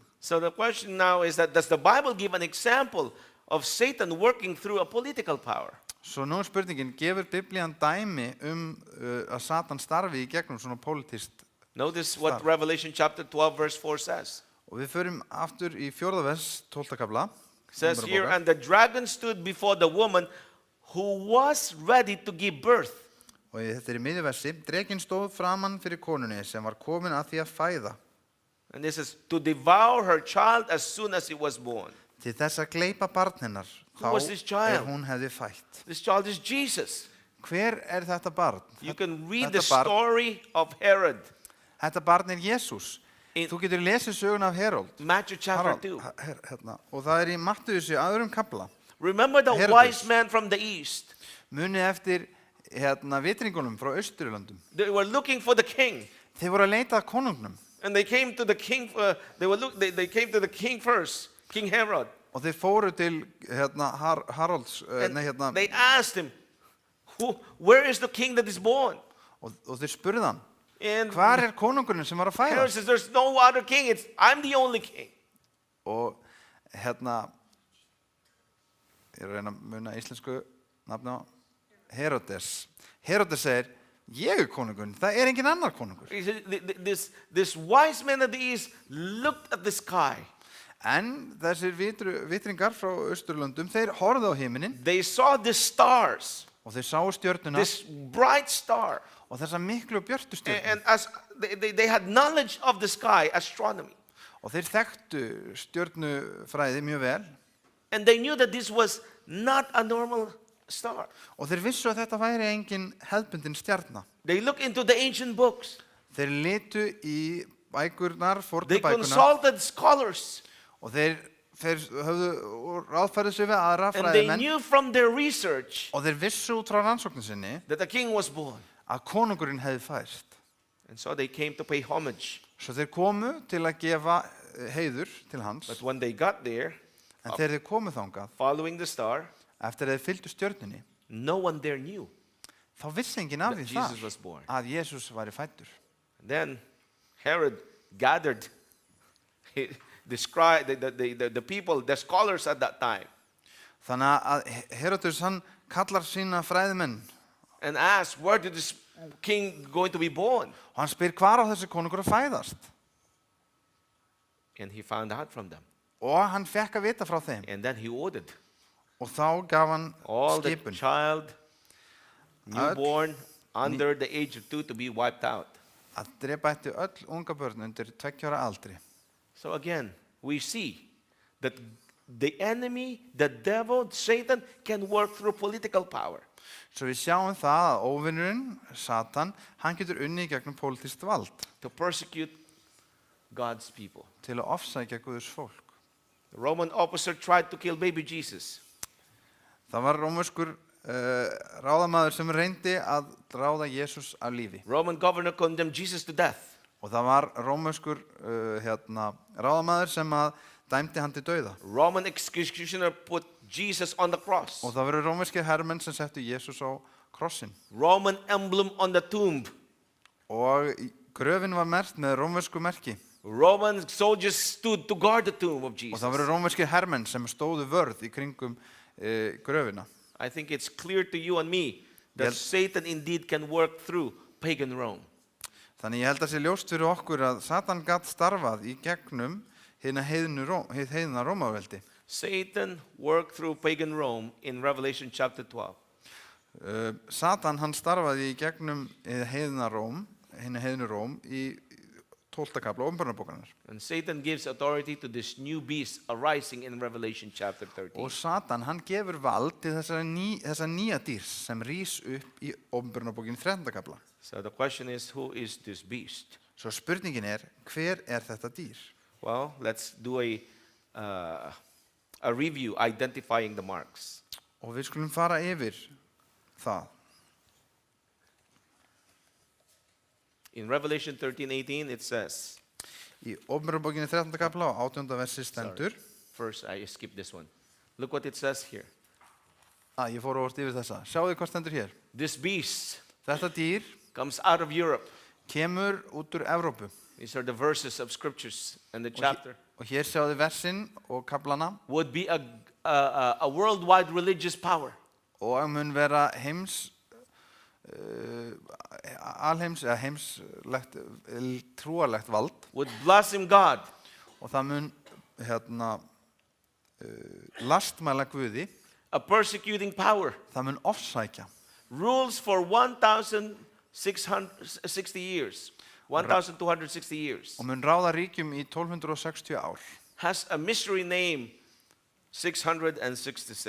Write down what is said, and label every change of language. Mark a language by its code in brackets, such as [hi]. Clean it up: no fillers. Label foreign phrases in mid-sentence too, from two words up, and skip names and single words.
[en] So the question now is that does the Bible give an example of Satan working through a political power? [is] Svo nú spurningin, gefur Biblían dæmi að Satan starfi í gegnum svona pólitískt? [en] Notice what Start. Revelation chapter 12 verse 4 says. [is] Og við förum aftur í 4. vers, 12. kafla. [en] It says here, and the dragon stood before the woman who was ready to give birth. [is] Og þetta í miðjuversi, drekinn stóð framan fyrir konunni sem var komin að því að fæða. [en] And this is to devour her child as soon as it was born. [is] Til þess að gleypa barn hennar, [en] Who was this child? [is] hún hefði fætt. [en] This child is Jesus. [is] Hver þetta barn? [en] You can read the [is] Þetta barn, [en] story of Herod [is] þetta barn Jesús. [en] in [is] Þú getur lesið söguna af Herold. [en] Matthew chapter 2. [is] Hérna. Og það í Mattheusi öðrum kapla. [en] Remember the [is] Herodes. [en] wise man from the east. [is] Munið eftir vitringunum frá Austurlöndum. [en] They were looking for the king. [is] Þeir voru að leita að konungnum. [en] And they came to the king. They came to the king first, King Herod. [is] Og þeir fóru til Haralds, [en] And [is] nei [en] they asked him, "Where is the king that is born?" [is] og þeir spurðu hann, [en] And [is] hvar konungurinn sem var að [en] Herod [is] fæðast? [en] says, "There's no other king. I'm the only king." [is] Og ég er að reyna að muna íslensku nafni á Herodes. Herodes segir, ég konungurinn, það engin annar konungur. [en] He said, This wise man of the east looked at the sky. [is] En þessir vitringar frá Austurlöndum, þeir horfðu á himinin [en] They saw the stars, [is] og þeir sáu stjörnuna [en] this bright star. [is] og þessa miklu björtu stjörnu. [en] And as they had knowledge of the sky, astronomy. [is] Og þeir þekktu stjörnufræði mjög vel. [en] And they knew that this was not a normal star. [is] Og þeir vissu að þetta væri engin hefðbundin stjarna. [en] They looked into the ancient books. [is] Þeir litu í bækurnar, fornu [en] They [is] bækurnar, [en] consulted scholars. [is] og þeir höfðu ráðfærið sig við aðra [en] And they [is] fræðimenn [en] knew from their research [is] og þeir vissu út frá rannsóknin sinni [en] that the king was born. [is] að konungurinn hefði fæðst. [en] And so they came to pay homage. [is] Svo þeir komu til að gefa heiður til hans, [en] But when they got there, [is] en þegar þeir komu þangað, [en] following the star, [is] eftir að þeir fylgdu stjörnunni, [en] no one there knew [is] þá vissi enginn af [en] that [is] því [en] Jesus [is] þar [en] was born. [is] að Jesús væri fæddur. [en] Then Herod gathered the people, the scholars at that time, [is] Þannig að Herodes hann kallar sína fræðimenn [en] and asked, "Where did this king going to be born?" [is] og hann spyr hvar á þessi konungur að fæðast. [en] And he found out from them. [is] Og hann fekk að vita frá þeim. [en] And then he ordered [is] Og þá gaf hann [en] all the [is] skipun [en] child, newborn, under the age of 2 to be wiped out. [is] að drepa ætti öll unga börn undir 2 ára aldri. [en] So again, we see that the enemy, the devil, Satan, can work through political power. [is] Svo við sjáum það að óvinnurinn, Satan, hann getur unnið í gegnum pólitískt vald [en] To persecute God's people. [is] til að ofsækja Guðs fólk. [en] The Roman officer tried to kill baby Jesus. [is] Það var rómverskur ráðamaður sem reyndi að ráða Jesús af lífi. [en] Roman governor condemned Jesus to death. [is] Og það var rómverskur ráðamaður sem að dæmdi hann til dauða. [en] Roman executioner put Jesus on the cross. [is] Og það voru rómverskir hermenn sem settu Jesús á krossin. [en] Roman emblem on the tomb. [is] Og gröfin var merkt með rómversku merki. [en] Roman soldiers stood to guard the tomb of [is] Og [en] Jesus. [is] það voru rómverskir hermenn sem stóðu vörð í kringum gröfina. [en] I think it's clear to you and me that Satan indeed can work through pagan Rome. [is] Þannig ég held að sé ljóst fyrir okkur að Satan gat starfað í gegnum hið heiðna Rómaveldi. [en] Satan worked through pagan Rome in Revelation chapter 12. [is] Satan hann starfaði í gegnum hið heiðna Róm í 12. kapla Åpenbarabókarinnar. [en] And Satan gives authority to this new beast arising in Revelation chapter 13. [is] Og Satan hann gefur vald til þessa nýja dýrs sem rís upp í Åpenbarabókinni 13. kapla. [en] So the question is, who is this beast? [is] Svo spurningin hver þetta dýr? [en] Well, let's do a review identifying the marks. [is] Og við skulum fara yfir það. [en] In Revelation 13:18 it says, [is] Í Åpenbarabókinni 13. kapla og 18. versi stendur. [en] first I skipped this one. Look what it says here. [is] Ég fór óvart yfir þessa. Sjáðu hvað stendur hér. [en] This beast [is] Þetta dýr [en] comes out of Europe. [is] kemur út úr Evrópu. [en] These are the verses of scriptures and the chapter. [is] Og hér sjáðu versin og kaplana. [en] Would be a worldwide religious power. [is] og mun vera alheims eða heimslegt trúarlegt vald [en] would blaspheme God, [is] og það mun lastmæla Guði, [en] a persecuting power, [is] það mun ofsækja [en] rules for 1,660 years, 1,260 years, [is] og mun ráða ríkjum í 1260 ár [en] has a mystery name, 666.